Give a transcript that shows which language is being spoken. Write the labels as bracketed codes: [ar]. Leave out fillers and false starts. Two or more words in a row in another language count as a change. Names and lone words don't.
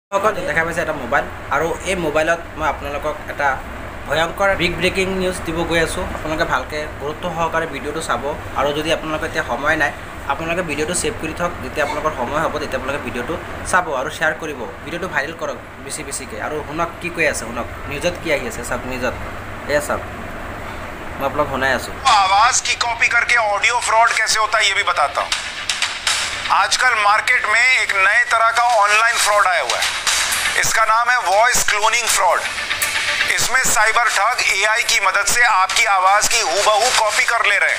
[as] দেখা পাইছে এটা মোবাইল আৰু এই মোবাইলত মই আপোনালোকক এটা ভয়ংকৰ বিগ ব্ৰেকিং নিউজ দিব গৈ আছোঁ। আপোনালোকে ভালকৈ গুৰুত্ব সহকাৰে ভিডিঅ'টো চাব আৰু যদি আপোনালোকৰ এতিয়া সময় নাই আপোনালোকে ভিডিঅ'টো সেভ কৰি থওক। যেতিয়া আপোনালোকৰ সময় হ'ব তেতিয়া আপোনালোকে ভিডিঅ'টো চাব আৰু শ্বেয়াৰ কৰিব। ভিডিঅ'টো ভাইৰেল কৰক বেছিকৈ আৰু শুনক কি কৈ আছে, শুনক নিউজত কি আহি আছে। চাওক নিউজত এয়া চাওক, [hi] मैं आप लोग सुनाए आवाज की कॉपी करके [en] audio fraud [hi] कैसे होता है ये भी बताता हूँ। आजकल मार्केट में एक नए तरह का [en] online fraud [hi] आया हुआ है। इसका नाम है [en] voice cloning fraud. [hi] इसमें साइबर ठग एआई की मदद से आपकी आवाज की हूबहू कॉपी कर ले रहे हैं।